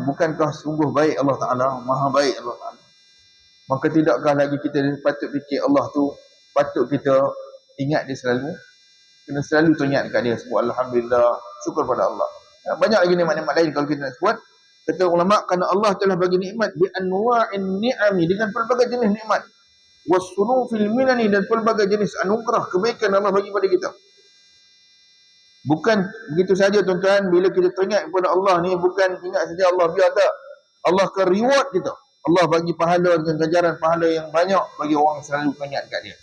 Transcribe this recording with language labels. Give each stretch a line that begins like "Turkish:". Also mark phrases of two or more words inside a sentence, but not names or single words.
Malay: Bukankah sungguh baik
Arabic: الله تعالى,
Malay: maha baik
Arabic: الله تعالى?
Malay: Maka tidakkah lagi kita patut fikir Allah tu, patut kita ingat dia selalu, kena selalu teringat dekat dia, sebut alhamdulillah, syukur pada Allah. Banyak lagi nikmat-nikmat lain kalau kita nak sebut. Kata ulama, kerana Allah telah bagi nikmat
Arabic: بأنواع النعم,
Malay: dengan pelbagai jenis nikmat,
Arabic: وصنوف المنن,
Malay: dan pelbagai jenis anugerah kebaikan Allah bagi pada kita. Bukan begitu saja tuan-tuan, bila kita teringat kepada Allah ni, bukan ingat saja Allah, biar tak, Allah akan reward kita. Allah bagi pahala dengan ganjaran pahala yang banyak bagi orang yang selalu teringat dekat dia.